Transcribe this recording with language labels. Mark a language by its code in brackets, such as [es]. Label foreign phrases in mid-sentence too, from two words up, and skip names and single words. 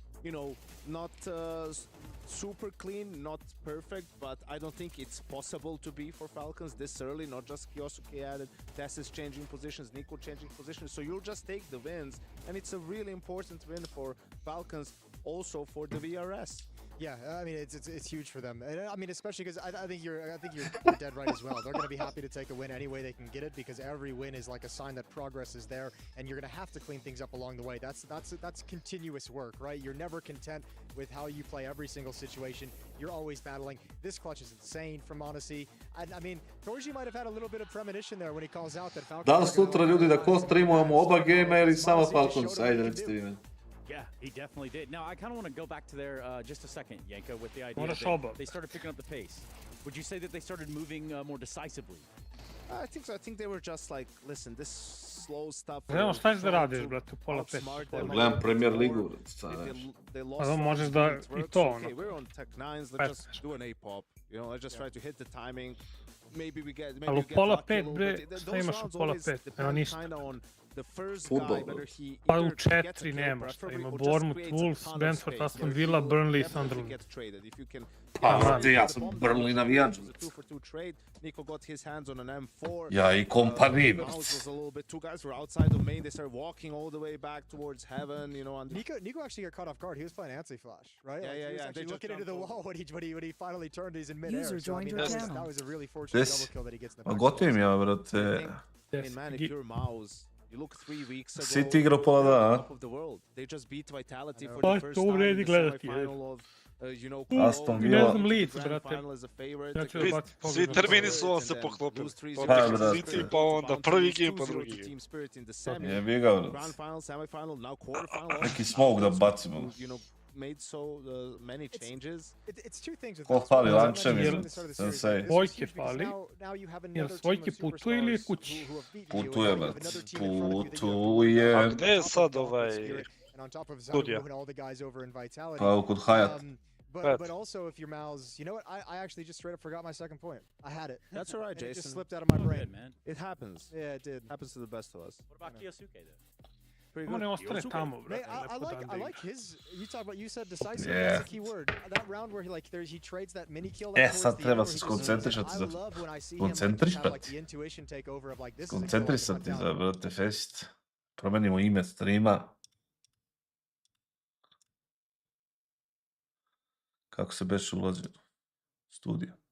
[en] Super clean, not perfect, but I don't think it's possible to be for Falcons this early. Not just Kyosuke added, Tess is changing positions, Nico changing positions, so you'll just take the wins, and it's a really important win for Falcons, also for the VRS. Yeah, I mean it's huge for them. And, I mean, especially because I think you're dead right as well. They're going to be happy to take a win any way they can get it, because every win is like a sign that progress is there, and you're going to have to clean things up along the way. That's continuous work, right? You're never content with how you play every single situation. You're always battling. This clutch is insane from Odyssey. I mean, Torji might have had a little bit of premonition there when he calls out that Falcons. [sr] Da li sutra ljudi da ko streamujemo oba gema ili samo Falcons? Ajde, recite vi. [en] Yeah, he definitely did. Now, I kind of want to go back to there just a second, Yanko, with the idea that they started picking up the pace. Would you say that they started moving more decisively? I think so. I think they were just like, listen, this slow stuff. [sr] Znamo šta ćeš da radiš, brate, u pola pet. Gledam Premier Ligu, brate, možeš da i to, ono. [en] Okay, we're on Tech 9s, let's just do an A-pop. You know, let's just try to hit the timing. Maybe we get, [sr] ali u pola pet, bre, šta imaš u pola pet? Nema ništa. Futbol, pa u 4 nema šta, ima Bournemouth, Wolves, Brentford, Aston Villa, Burnley, Sunderland. Pa, ja sam Burnley navijač. Ja i kompaniji, brate. [en] Nico actually got caught off guard. He was playing anti-flash, right? Yeah, he was actually looking into the wall when he finally turned. He's in mid-air. User joined your channel. That was a really fortunate double kill that he gets in the back. [sr] Gotivim ja, brate. [en] Man, if you're Mouse, you look 3 weeks ago, [sr] City igrao pola da, [en] top of the world. They just beat Vitality for the first time in the semifinal of, you know, Aston Villa. [sr] Ne znam Leeds, brate. Svi termini su vam se poklopili. City, pa onda prvi game, pa drugi game. Jebi ga, brate. Neki smoke da bacimo. [en] Made so many changes. It's two things with [sr] Ko fali lančem ili Sensei? Svojke fali. Jel svojke putuje ili je kući? Putuje, brate. Putuje. A gde je sad studija? Pa kod Hayat. [en] But also, if you're Mal's, you know what? I actually just straight up forgot my second point. I had it. That's all right, Jason. It just slipped out of my brain. Man. It happens. Yeah, it did. Happens to the best of us. What about Kyosuke, though? [sr] Samo ne ostane tamo, brate. [en] I like his. You said decisive. That's a key word. That round where he trades that mini kill. [sr] Sad treba se skoncentrisati za to. Koncentrisati. Koncentrisati za, brate, Faceit. Promenimo ime streama. Kako se beše ulazi u studio?